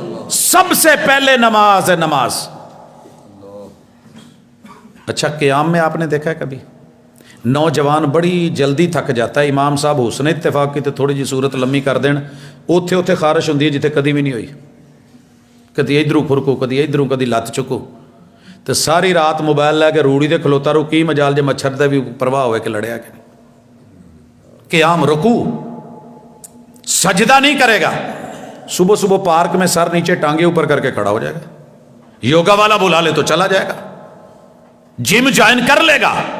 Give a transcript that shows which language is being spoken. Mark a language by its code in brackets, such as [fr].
[ur] سب سے پہلے نماز ہے، نماز. اچھا قیام میں آپ نے دیکھا ہے کبھی نوجوان بڑی جلدی تھک جاتا ہے، امام صاحب حسن اتفاق کی تو تھوڑی جی صورت لمبی کر دین، [pa] اوتھے اوتھے خارش ہوندی ہے جتھے کدی بھی نہیں ہوئی. کدی ادھروں پھرکو، کدی ادھروں، کدی لت چکو، تو ساری رات موبائل لے کے روڑی دے کھلوتا رو. کی مجال جے مچھر دے بھی پرواہ ہوئے کہ لڑیا کہ نہیں. [ur] قیام، رکوع، سجدہ نہیں کرے گا. صبح صبح پارک میں سر نیچے ٹانگے اوپر کر کے کھڑا ہو جائے گا. یوگا والا بلا لے تو چلا جائے گا، جم جوائن کر لے گا.